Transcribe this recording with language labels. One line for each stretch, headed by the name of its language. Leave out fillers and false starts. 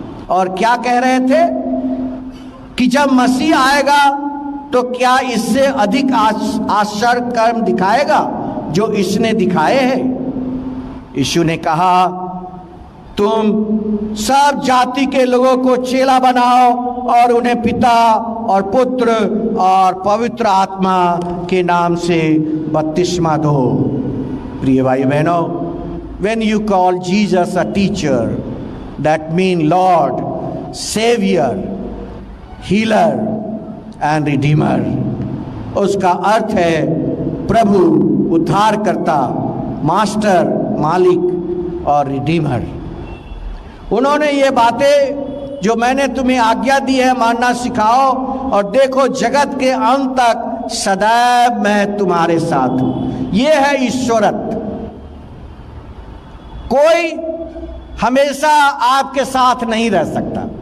Hindi: और क्या कह रहे थे कि जब मसीह आएगा तो क्या इससे अधिक आश्चर्य कर्म दिखाएगा जो इसने दिखाए हैं। यीशु ने कहा, तुम सब जाति के लोगों को चेला बनाओ और उन्हें पिता और पुत्र और पवित्र आत्मा के नाम से बपतिस्मा दो। प्रिय भाई बहनों,
English: when you call Jesus a teacher, that means Lord, Savior, Healer and Redeemer,
Hindi: उसका अर्थ है प्रभु, उद्धारकर्ता, मास्टर, मालिक और रिडीमर। उन्होंने ये बातें जो मैंने तुम्हें आज्ञा दी है मानना सिखाओ, और देखो जगत के अंत तक सदैव मैं तुम्हारे साथ हूं। ये है ईश्वरत्व। कोई हमेशा आपके साथ नहीं रह सकता।